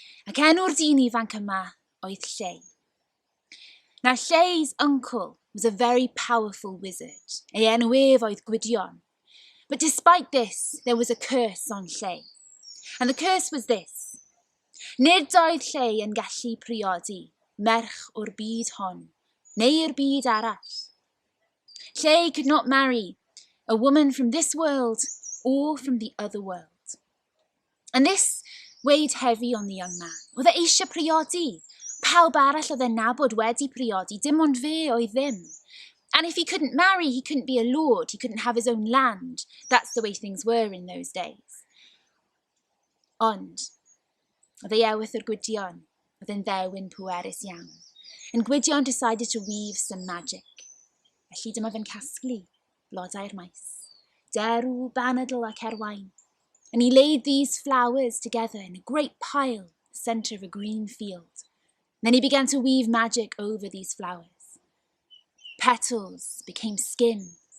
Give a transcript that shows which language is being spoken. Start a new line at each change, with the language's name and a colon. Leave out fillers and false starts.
Welsh: Ac enw'r dyn ifanc yma oedd Llei.
English: Now Llei's uncle was a very powerful wizard.
Welsh: Ei enw ef oedd Gwydion.
English: But despite this, there was a curse on Llei. And the curse was this.
Welsh: Nid oedd Llei yn gallu priodi merch o'r byd hon, neu'r byd arall.
English: Llei could not marry a woman from this world or from the other world. And this weighed heavy on the young man.
Welsh: Oedd e eisiau priodi. Pawb arall oedd e'n nabod wedi priodi, dim ond fe oedd ddim.
English: And if he couldn't marry, he couldn't be a lord, he couldn't have his own land. That's the way things were in those days.
Welsh: Ond, oedd ei ewyth o'r Gwydion, oedd e'n ddewin pwerus iawn.
English: And Gwydion decided to weave some magic.
Welsh: Felly dyma fe'n casglu blodau'r maes, derw, banadl ac erwain.
English: And he laid these flowers together in a great pile, the centre of a green field. And then he began to weave magic over these flowers. Petals became skin.